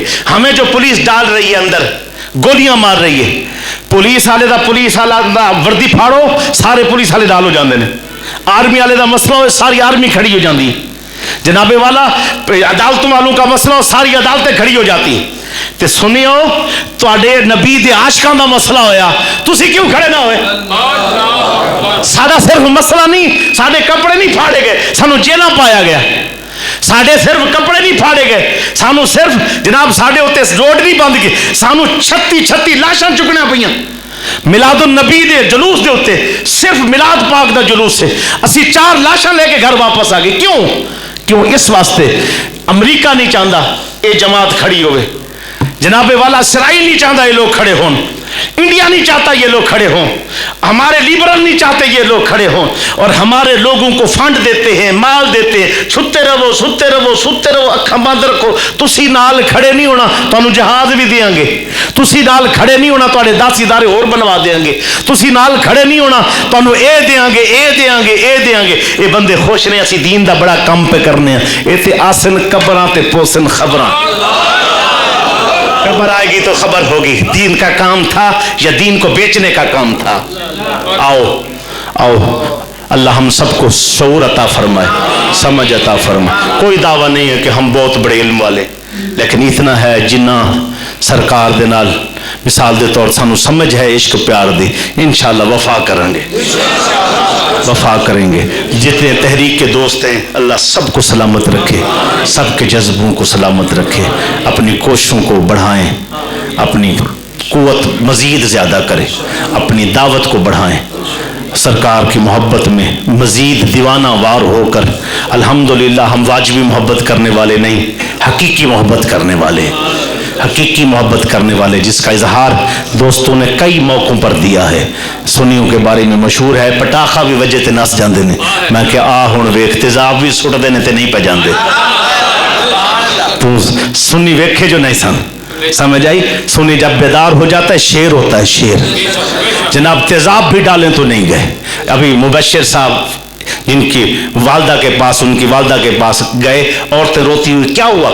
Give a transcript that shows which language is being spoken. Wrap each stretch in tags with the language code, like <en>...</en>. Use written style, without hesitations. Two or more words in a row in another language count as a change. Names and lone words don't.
<ur>ہمیں جو پولیس ڈال رہی ہے اندر, گولیاں مار رہی ہے,</ur> <pa>پولیس والے دا وردی پھاڑو سارے پولیس والے ڈال ہو جاندے نے, آرمی والے دا مسئلہ ہو ساری آرمی کھڑی ہو جاندی ہے,</pa> <ur>جناب والا عدالتوں والوں کا مسئلہ ہو ساری عدالتیں کھڑی ہو جاتی ہیں.</ur> <pa>تے سنیو تواڈے نبی دے عاشقاں دا مسئلہ ہویا تسی کیوں کھڑے نہ ہوئے؟ ساڈا صرف مسئلہ نہیں، ساڈے کپڑے نہیں پھاڑے گئے، سانو جیلاں پایا گیا، ساڈے صرف کپڑے نہیں پھاڑے گئے، سانو صرف جناب ساڈے ہوتے روڈ نہیں بند کی، سانو 36 لاشاں چکنا پئیاں میلاد النبی دے جلوس دے ہوتے، صرف میلاد پاک دا جلوس سے اسی 4 لاشاں لے کے گھر واپس آ گئے۔ کیوں؟</pa> <ur>اس واسطے امریکہ نہیں چاہتا اے جماعت کھڑی ہوئے، جناب والا اسرائیل نہیں چاہتا یہ لوگ کھڑے ہوں، انڈیا نہیں چاہتا یہ لوگ کھڑے ہوں، ہمارے لیبرل نہیں چاہتے یہ لوگ کھڑے ہوں، اور ہمارے لوگوں کو فنڈ دیتے ہیں، مال دیتے ہیں،</ur> <pa>ستے رہو ستے رہو ستے رہو، اکھاں بند رکھو، تسی نال کھڑے نہیں ہونا تانوں جہاز بھی دیاں گے، تسی نال کھڑے نہیں ہونا تواڈے 10 ادارے اور بنوا دیاں گے، تسی نال کھڑے نہیں ہونا تانوں اے دیاں گے اے دیاں گے اے دیاں گے۔ اے بندے خوش نے اسی دین دا بڑا کم پہ کرنے ہیں، اے تے آسن قبراں تے پوسن خبراں،</pa> <ur>خبر آئے گی تو خبر ہوگی دین کا کام تھا یا دین کو بیچنے کا کام تھا۔ آؤ اللہ ہم سب کو شعور عطا فرمائے، سمجھ عطا فرمائے۔ کوئی دعویٰ نہیں ہے کہ ہم بہت بڑے علم والے، لیکن اتنا ہے</ur> <pa>جنہ سرکار دے نال مثال دے طور سانو سمجھ ہے عشق پیار دی،</pa> <ur>انشاءاللہ وفا کریں گے، وفا کریں گے۔ جتنے تحریک کے دوست ہیں اللہ سب کو سلامت رکھے، سب کے جذبوں کو سلامت رکھے، اپنی کوششوں کو بڑھائیں، اپنی قوت مزید زیادہ کریں، اپنی دعوت کو بڑھائیں، سرکار کی محبت میں مزید دیوانہ وار ہو کر الحمدللہ ہم واجبی محبت کرنے والے نہیں، حقیقی محبت کرنے والے، حقیقی محبت کرنے والے، جس کا اظہار دوستوں نے کئی موقعوں پر دیا ہے۔ سنیوں کے بارے میں مشہور ہے</ur> <pa>پٹاخا بھی وجہ تے نس جاندے نے، میں کہ آ ہن ویکھ تیزاب بھی سٹ دے نے تے نہیں پہ جاندے، تو سنی ویکھے جو نہیں سن، سمجھ آئی؟</pa> <ur>سنی جب بیدار ہو جاتا ہے شیر ہوتا ہے شیر، جناب تیزاب بھی ڈالیں تو نہیں گئے۔ ابھی مبشر صاحب جن کی والدہ کے پاس، ان کی والدہ کے پاس گئے، عورتیں روتی ہوئی کیا ہوا؟</ur>